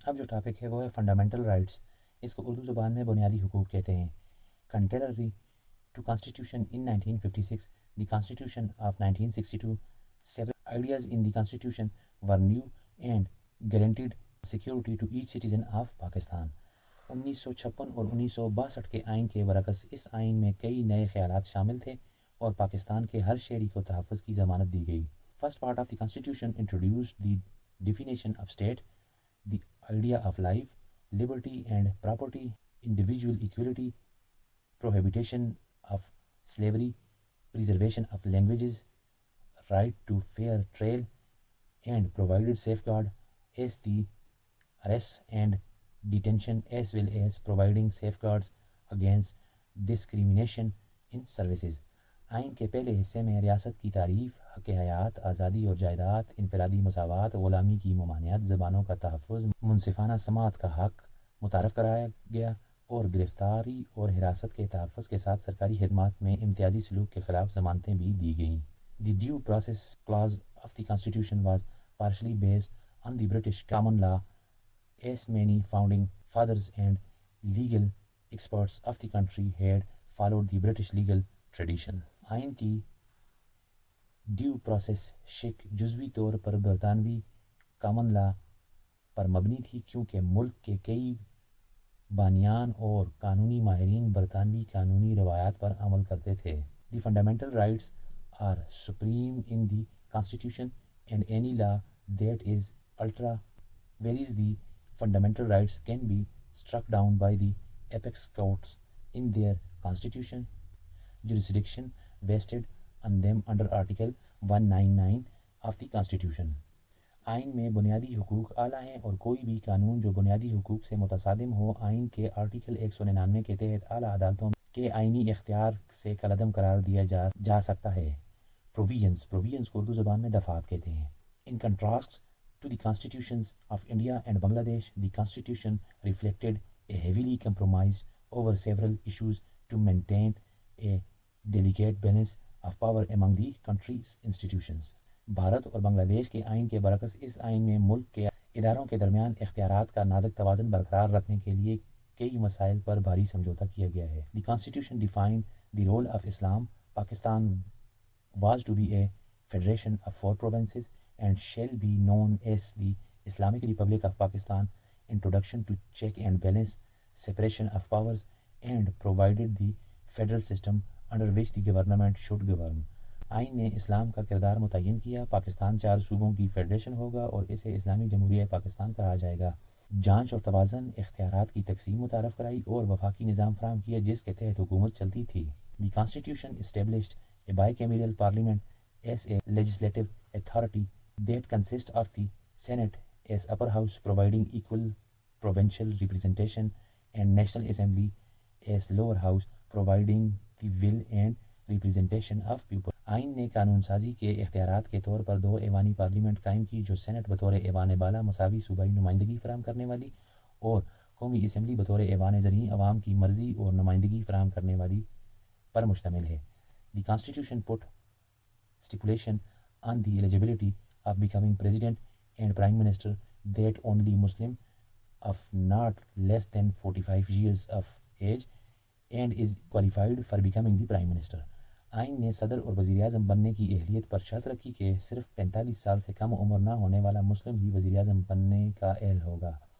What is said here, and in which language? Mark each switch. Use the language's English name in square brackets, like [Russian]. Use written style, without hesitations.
[Urdu] اب جو ٹاپک ہے وہ ہے فنڈامنٹل رائٹس. اس کو اردو زبان میں بنیادی حقوق کہتے ہیں. [English] Contrary to constitution in 1956, the constitution of 1962, several ideas in the constitution were new and guaranteed security to each citizen of Pakistan. [Urdu] 1956 اور 1962 کے آئین کے برعکس اس آئین میں کئی نئے خیالات شامل تھے اور پاکستان کے ہر شہری کو تحفظ کی ضمانت دی گئی. [English] First part of the constitution introduced the definition of state, the idea of life, liberty and property, individual equality, prohibition of slavery, preservation of languages, right to fair trial, and provided safeguard as the arrest and detention as well as providing safeguards against discrimination in services. [Urdu] آئین کے پہلے حصے میں ریاست کی تعریف، حق حیات، آزادی اور جائیداد، انفرادی مساوات، غلامی کی ممانعت، زبانوں کا تحفظ، منصفانہ سماعت کا حق متعارف کرایا گیا اور گرفتاری اور حراست کے تحفظ کے ساتھ سرکاری خدمات میں امتیازی سلوک کے خلاف ضمانتیں بھی دی گئیں. [English] The due process clause of the Constitution was partially based on the British common law, as many founding fathers and legal experts of the country had followed the British legal tradition. [Urdu] آئین کی due process شک جزوی طور پر برطانوی common law پر مبنی تھی، کیونکہ ملک کے کئی بانیان اور قانونی ماہرین برطانوی قانونی روایات پر عمل کرتے تھے. [English] The fundamental rights are supreme in the Constitution, and any law that is ultra varies the fundamental rights can be struck down by the apex courts in their constitution jurisdiction vested on them under Article 199 of the Constitution. [Urdu] آئین میں بنیادی حقوق اعلیٰ ہیں اور کوئی بھی قانون جو بنیادی حقوق سے متصادم ہو آئین کے آرٹیکل 199 کے تحت اعلیٰ عدالتوں کے آئینی اختیار سے کالعدم قرار دیا جا سکتا ہے. پروویژنز کو اردو زبان میں دفعات کہتے ہیں. [English] In contrast to the constitutions of India and Bangladesh, the Constitution reflected a heavily compromise over several issues to maintain a delicate balance of power among the country's institutions. [Urdu] Bharat اور بنگلہ دیش کے آئین کے برعکس اس آئین میں ملک کے اداروں کے درمیان اختیارات کا نازک توازن برقرار رکھنے کے لیے کئی مسائل پر بھاری سمجھوتہ کیا گیا ہے. [English] The Constitution defined the role of Islam. Pakistan was to be a federation of 4 provinces and shall be known as the Islamic Republic of Pakistan. Introduction to check and balance, separation of powers, and provided the federal system under which the government should govern. [Urdu] آئین نے اسلام کا کردار متعین کیا. پاکستان 4 صوبوں کی federation ہوگا اور اسے اسلامی جمہوریہ پاکستان کہا جائے گا. جانچ اور توازن، اختیارات کی تقسیم متعارف کرائی اور وفاقی نظام فراہم کیا جس کے تحت حکومت چلتی تھی. [English] The Constitution established a bicameral parliament as a legislative authority that consists of the Senate as upper house providing equal provincial representation and National Assembly as lower house providing the will and representation of people. [Urdu] آئین نے قانون سازی کے اختیارات کے طور پر 2 ایوانی parliament قائم کی جو سینٹ بطور ایوان بالا مساوی صوبائی نمائندگی فراہم کرنے والی اور قومی اسمبلی بطور ایوان زرعی عوام کی مرضی اور نمائندگی فراہم کرنے والی پر مشتمل ہے. [English] The Constitution put stipulation on the eligibility of becoming president and prime minister that only Muslim of not less than 45 years of age and is qualified for becoming the prime minister. [Urdu] آئین نے صدر اور وزیر اعظم بننے کی اہلیت پر شرط رکھی کہ صرف 45 سال سے کم عمر نہ ہونے والا مسلم ہی وزیر اعظم بننے کا اہل ہوگا.